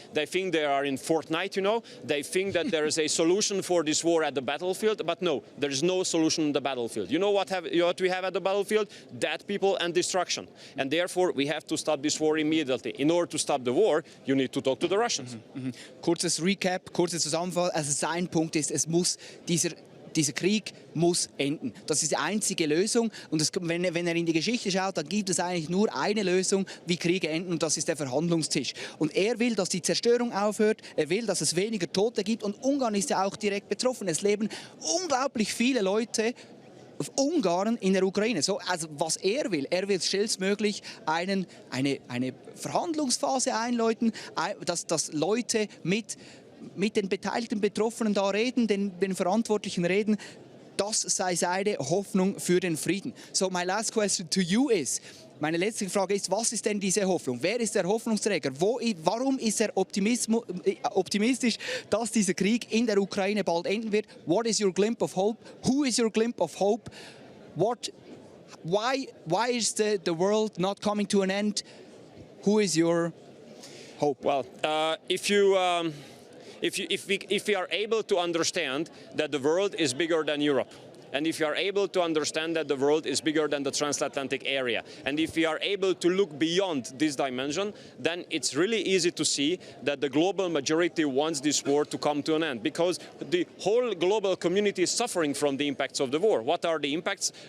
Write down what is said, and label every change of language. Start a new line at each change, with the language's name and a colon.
English: They think they are in Fortnite, you know. They think that there is a solution for this war at the battlefield, but no, there is no solution on the battlefield. You know what we have at the battlefield? Dead people and destruction. And therefore, we have to stop this war immediately. In order to stop the war, you need to talk to the Russians.
German: Kurzes Recap, kurze Zusammenfassung. Also sein Punkt ist, dieser Krieg muss enden. Das ist die einzige Lösung. Und wenn er in die Geschichte schaut, dann gibt es eigentlich nur eine Lösung, wie Kriege enden, und das ist der Verhandlungstisch. Und er will, dass die Zerstörung aufhört, er will, dass es weniger Tote gibt, und Ungarn ist ja auch direkt betroffen. Es leben unglaublich viele Leute, Ungarn in der Ukraine. So, also was er will schnellstmöglich eine Verhandlungsphase einläuten, dass Leute mit den beteiligten Betroffenen da reden, den Verantwortlichen reden. Das sei seine Hoffnung für den Frieden.
English: So, my last question to you is,
German: meine letzte Frage ist, was ist denn diese Hoffnung? Wer ist der Hoffnungsträger? Warum ist er optimistisch, dass dieser Krieg in der Ukraine bald enden wird?
English: What is your glimpse of hope? Who is your glimpse of hope? Why is the world not coming to an end? Who is your hope? Well, if we are able to understand that the world is bigger than Europe, and if we are able to understand that the world is bigger than the transatlantic area, and if we are able to look beyond this dimension, then it's really easy to see that the global majority wants this war to come to an end, because the whole global community is suffering from the impacts of the war. What are the impacts?